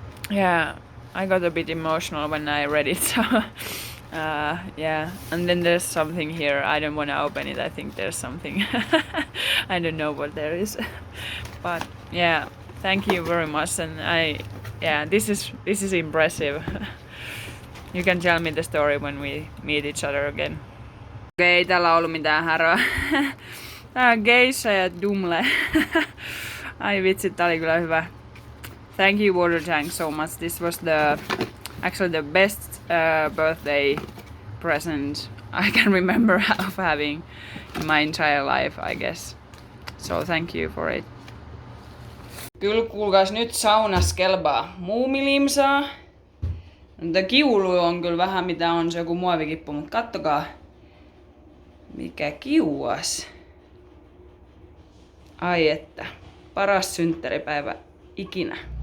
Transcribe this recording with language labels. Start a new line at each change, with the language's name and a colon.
English: Yeah, I got a bit emotional when I read it. So yeah, and then there's something here. I don't want to open it. I think there's something. I don't know what there is. But yeah, thank you very much. And yeah, this is impressive. You can tell me the story when we meet each other again.
Finnish: Okei, ei täällä ollut mitään häröä. Tää on Geisha ja Dumle. Ai vitsi, tää oli kyllä hyvä.
English: Thank you, Water Tank, so much. This was actually the best birthday present I can remember of having in my entire life, I guess. So thank you for it.
Finnish: Kyllä kuulkaas, nyt saunas kelpaa muumilimsaa. Mutta kiulu on kyllä vähän mitä on se joku muovikippu, mutta kattokaa. Mikä kiuas. Ai että. Paras synttäripäivä ikinä.